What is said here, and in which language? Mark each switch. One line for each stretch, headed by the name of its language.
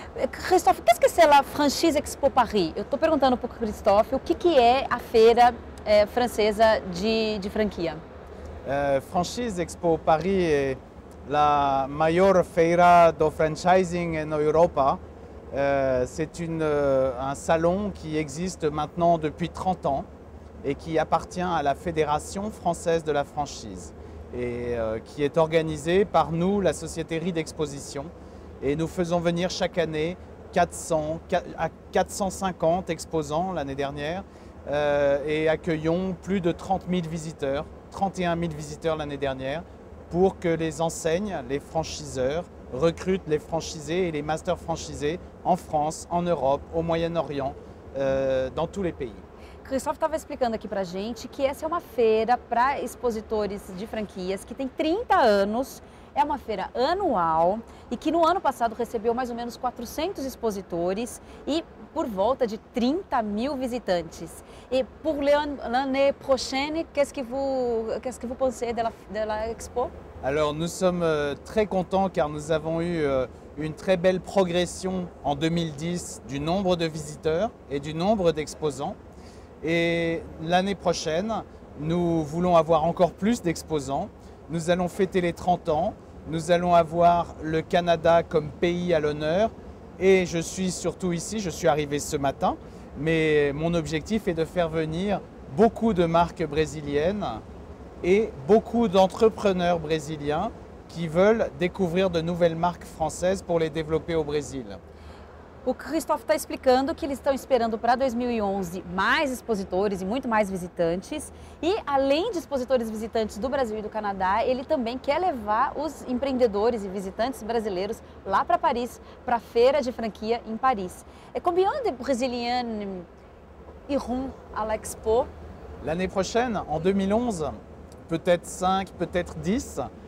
French: Christophe, qu'est-ce que c'est la Franchise Expo Paris?
Portuguese: Eu estou perguntando para o Christophe o que é a feira francesa de franquia.
French: Franchise Expo Paris est la mayor
Portuguese: feira do
French: franchising en Europa. C'est un salon qui existe maintenant depuis 30 ans et qui appartient à la Fédération française de la franchise et qui est organisée par nous, la Société Ride Exposition. Et nous faisons venir chaque année 400 à 450 exposants l'année dernière et accueillons plus de 30 000 visiteurs, 31 000 visiteurs l'année dernière, pour que les enseignes, les franchiseurs recrutent les franchisés et les masters franchisés en France, en Europe, au Moyen-Orient, dans tous les pays.
Portuguese: Christophe estava explicando aqui pra gente que essa é uma feira para expositores de franquias que tem 30 anos, é uma feira anual e que no ano passado recebeu mais ou menos 400 expositores e por volta de 30 000 visitantes.
French: Et pour l'année prochaine, qu'est-ce que vous pensez de la expo? Alors nous sommes très contents car nous avons eu une très belle progression en 2010 du nombre de visiteurs et du nombre d'exposants. Et l'année prochaine, nous voulons avoir encore plus d'exposants. Nous allons fêter les 30 ans. Nous allons avoir le Canada comme pays à l'honneur. Et je suis surtout ici, je suis arrivé ce matin, mais mon objectif est de faire venir beaucoup de marques brésiliennes et beaucoup d'entrepreneurs brésiliens qui veulent découvrir de nouvelles marques françaises pour les développer au Brésil.
Portuguese: O Christophe está explicando que eles estão esperando para 2011 mais expositores e muito mais visitantes. E além de expositores visitantes do Brasil e do Canadá, ele também quer levar os empreendedores e visitantes brasileiros lá para Paris, para a feira de franquia em Paris.
French: Et combien de Brésiliens iront à l'expo? L'année prochaine, en 2011, peut-être 5, peut-être 10.